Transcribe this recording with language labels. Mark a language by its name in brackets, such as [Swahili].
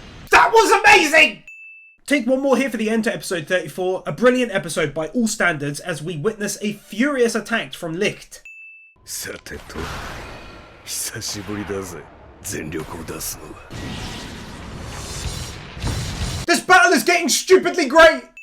[English] That was amazing! Take one more here for the end to episode 34, a brilliant episode by all standards as we witness a furious attack from Licht. [Japanese] さてと、久しぶりだぜ、全力を出すのは。 [English] This battle is getting stupidly great!